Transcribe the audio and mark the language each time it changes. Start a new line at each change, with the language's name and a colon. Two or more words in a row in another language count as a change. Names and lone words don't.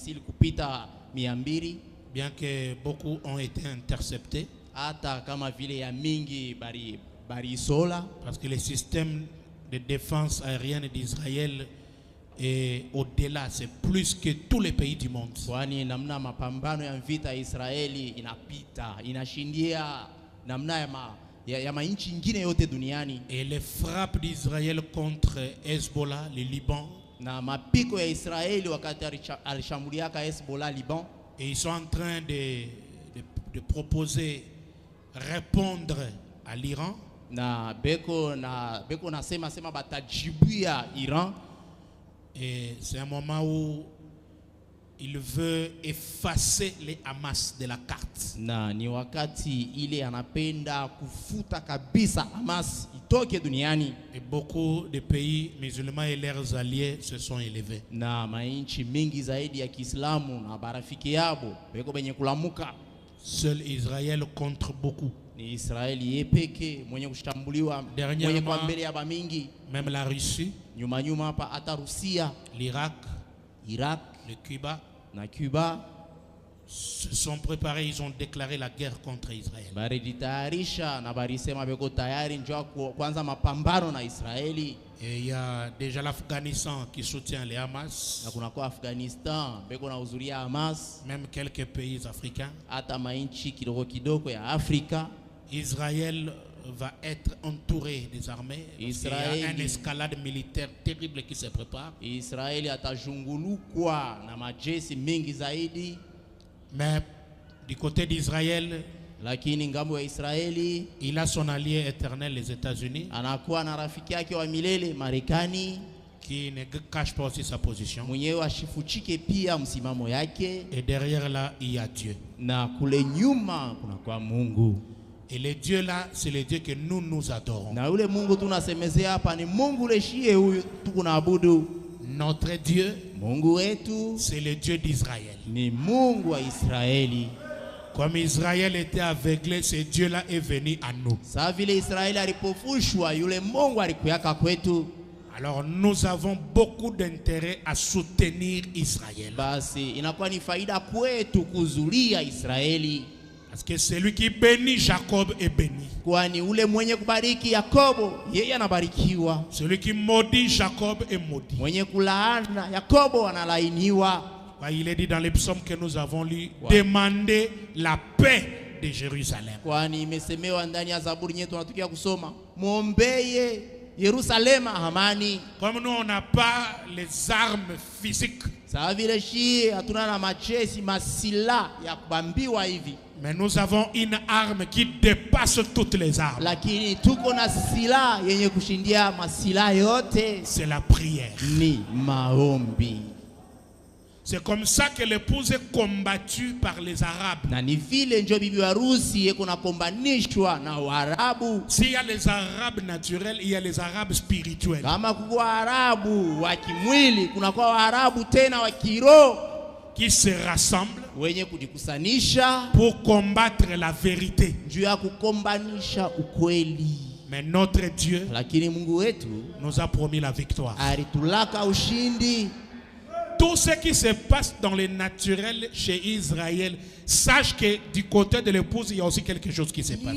French: Bien que beaucoup ont été interceptés. Parce que les systèmes de défense aérienne d'Israël Et au-delà, c'est plus que tous les pays du monde.
Swahili: Kwani namna mapambano ya vita Israeli inapita, inashindia namna ya mainchi nyingine yote duniani.
French: Et les frappes d'Israël contre Hezbollah, le Liban.
Swahili: Na mapiko ya Israeli wakati alishambuliaka Hezbollah Liban.
French: Et ils sont en train de proposer répondre à l'Iran.
Swahili: Na beko na sema batajibuia Iran.
French: Et c'est un moment où il veut effacer les Hamas de la carte.
Swahili: Na ni wakati ile anapenda kufuta kabisa Hamas itoke duniani.
French: Et beaucoup de pays musulmans et leurs alliés se sont élevés.
Swahili: Na mainchi mingi zaidi ya Kiislamu na barafiki yabo beko benye kulamuka.
French: Seul Israël contre beaucoup.
Swahili: Ni Israeli yepeke mwenye kushambuliwa, mwenye kwa mbele ya bamingi.
French: Même la Russie,
Swahili: nyuma hapa hata Rusia,
French: l'Irak,
Swahili: Irak,
French: le Cuba
Swahili: na Cuba
French: se sont préparés, ils ont déclaré la guerre contre Israël.
Swahili: Barijitayarisha na barisema beko tayari njoo kwanza mapambano na Israeli.
French: Et il y a déjà l'Afghanistan qui soutient les Hamas.
Swahili: Na kuna kwa Afghanistan beko na uzuria Hamas,
French: même quelques pays africains.
Swahili: Hata mainchi kidogo ya Afrika.
French: Israël va être entouré des armées. Il y a une escalade militaire terrible qui se prépare.
Swahili: Israeli atajungulukwa na majeshi mingi zaidi.
French: Mais du côté d'Israël,
Swahili: lakini ngambo ya Israeli,
French: il a son allié éternel, les États-Unis,
Swahili: anakuwa na rafiki yake wa milele Marekani,
French: qui ne cache pas aussi sa position.
Swahili: Mwenyewe ashifuchike pia msimamo yake.
French: Et derrière là, il y a Dieu.
Swahili: Na kule nyuma kuna kwa Mungu.
French: Et le Dieu là, c'est le Dieu que nous adorons.
Swahili: Na ule Mungu tunasemezea hapa ni Mungu leshie huyu tunaabudu.
French: Notre Dieu,
Swahili: Mungu wetu,
French: c'est le Dieu d'Israël.
Swahili: Ni Mungu wa Israeli.
French: Comme Israël était aveuglé, ce Dieu là est venu à nous.
Swahili: Sa vile Israeli alipofushwa, yule Mungu alikuyaka kwetu.
French: Alors nous avons beaucoup d'intérêt à soutenir Israël.
Swahili: Basi inakuwa ni faida kwetu kuzulia Israeli.
French: Parce que celui qui bénit Jacob est béni.
Swahili: Kwani ule mwenye kubariki Yakobo, yeye anabarikiwa.
French: Celui qui maudit Jacob est maudit.
Swahili: Mwenye kulaana Yakobo analainiwa.
French: Il est dit dans les psaumes que nous avons lu, demandez la paix de Jérusalem.
Swahili: Kwani imesemewa ndani ya Zaburi yetu tunatukia kusoma, muombeye Yerusalema amani.
French: Comme nous on n'a pas les armes physiques.
Swahili: Sawa vile shi hatuna na machesi masila ya kubambiwa hivi.
French: Mais nous avons une arme qui dépasse toutes les armes.
Swahili: Lakini tuko na sila yenye kushindia masila yote.
French: C'est la prière.
Swahili: Ni maombi.
French: C'est comme ça que l'épouse est combattue par les Arabes.
Swahili: Na ni vile ndio bibi harusi yeko na kombanishwa na Waarabu.
French: S'il y a les Arabes naturels, il y a les Arabes spirituels.
Swahili: Kama kwa Waarabu wa kimwili, kuna kwa Waarabu tena wa kiroho
French: qui se rassemblent
Swahili: wenye kujikusanisha
French: pour combattre la vérité.
Swahili: Juu ya kukombanisha ukweli.
French: Mais notre Dieu,
Swahili: lakini Mungu wetu,
French: nous a promis la victoire.
Swahili: Alitulaka ushindi.
French: Tout ce qui se passe dans le naturel chez Israël, sache que du côté de l'épouse, il y a aussi quelque chose qui se passe.